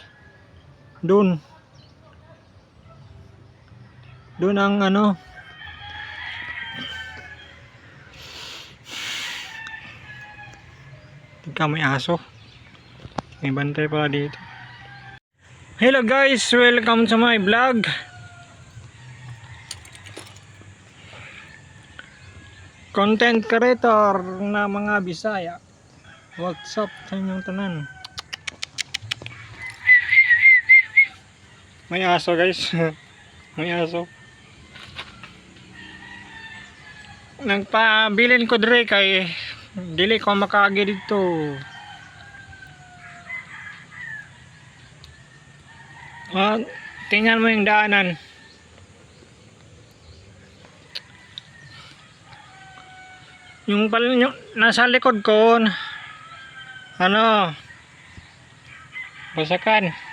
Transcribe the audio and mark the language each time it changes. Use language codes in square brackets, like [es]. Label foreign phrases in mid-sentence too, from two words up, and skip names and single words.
[tl] Doon. Doon ang tingka may aso. May bantay pala dito. [en] Hello guys, welcome to my vlog. Content creator [ceb] na mga Bisaya. [en] What's up [ceb] sa inyong tanan? May aso guys. May aso. Nagpabilin ko dire kay dili ko makaagi dito. [tl] Tingnan mo yung daanan. Yung nasa likod ko basakan.